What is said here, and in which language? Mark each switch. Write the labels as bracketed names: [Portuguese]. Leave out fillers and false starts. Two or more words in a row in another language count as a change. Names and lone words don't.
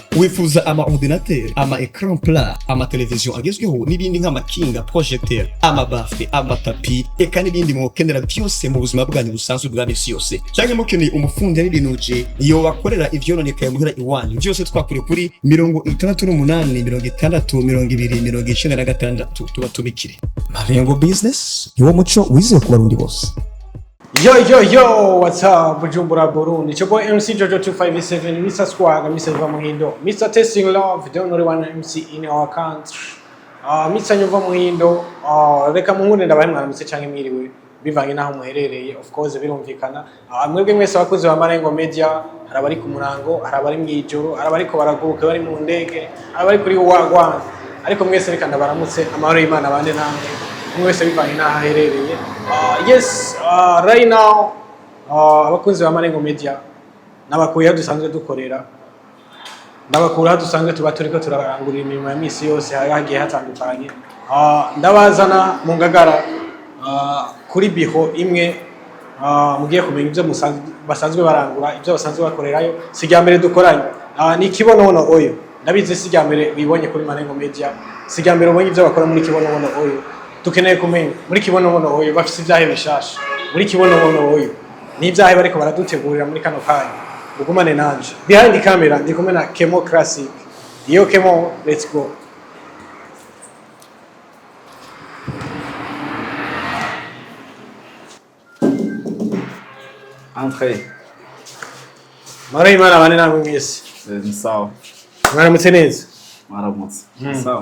[Rundi] Wifuza ama ordinateur, ama écran plat, ama television agezweho n'ibindi nk'amakinga, projecteur, ama bafle, ama tapi, eka n'ibindi mwokenera byose mu buzima bwanyu busanzwe bwa misi yose. Cyangwa mukeneye umufundi y'ibinuje iyo bakorera ivyononekaye muhira iwanyu. Byose twakure kuri 68 tubatumikire. Malengo business niwo muco wize ku barundi bose. [English] Yo, what's up, Bujumbura Burundi? It's your boy MC Jojo 257, Mr. Squad, Mr. Wamu JEUNE, Mr. Testing Love, the only one MC in our country. Mr. [Rundi] Wamu JEUNE, reka muhunde ndabaye mwaramutse canke mwiriwe bivanye naho muherereye. [English] Of course [Rundi] birumvikana. Mwebwe mwese abakozi ba Marengo Media, harabari ku murango, harabari mwijoro, harabari ko baraguruka bari mu ndege, harabari kuri wagwan. Ariko mwese reka ndabaramutse amahoro y'Imana bande namwe. Mwese bivanye naho aherereye. [English] Yes, right now [Rundi] abakunzi ba Marengo Media nabakuye dusanzwe dukorera ndabakura dusanzwe tuba turiko turarangurira imirimo ya misi yose hagiye hatandukanye. Ndabazana mu Ngagara kuri biho imwe mugiye kumenya ibyo basanzwe barangura ibyo basanzwe bakorerayo. Sijya mbere dukoranye ni kibonobono oyo ndabizi sijya mbere bibonye kuri Marengo Media sijya mbere ubonye ibyo bakora muri kibonobono oyo. Tukeneye kumenya muri kibonobono oyo bafise ibyahe bishasha muri kibonobono oyo ni ibyahe bariko baradutegurira muri kano kanya. Ugumane nanje [English] behind the camera [Rundi] ndi kumwe na Kemo Classic. [English] Yo Kemo, let's go. Andre [Rundi] Mara imana bane namwe mwese ni sawa mwaramutse neza. Mwaramutse sawa